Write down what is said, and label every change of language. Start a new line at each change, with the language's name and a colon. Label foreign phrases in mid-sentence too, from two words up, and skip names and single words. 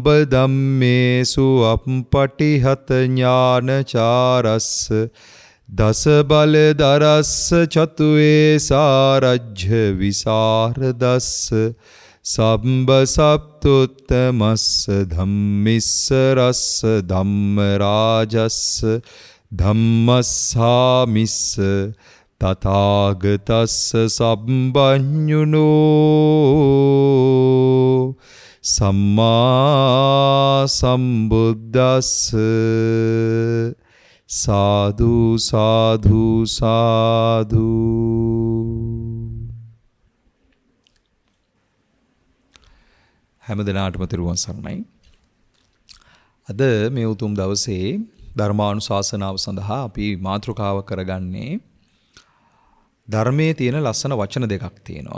Pali: ධම්මේසු අප්පටිහත ඥානචාරස්ස දස බලදරස්ස චතුවේ සාරජ්‍ය විසරදස්ස සම්බ සත්තුත්තමස්ස ධම්මිස්ස රස්ස ධම්මරාජස්ස ධම්මස්සාමිස්ස තථාගතස්ස සම්බඤ්ඤුනෝ සම්මා සම්බුද්දස්ස සාදු සාදු සාදු.
Sinhala: හැම දිනාටම තෙරුවන් සරණයි. අද මේ උතුම් දවසේ ධර්මානුශාසනාව සඳහා අපි මාතෘකාව කරගන්නේ ධර්මයේ තියෙන ලස්සන වචන දෙකක් තියෙනවා.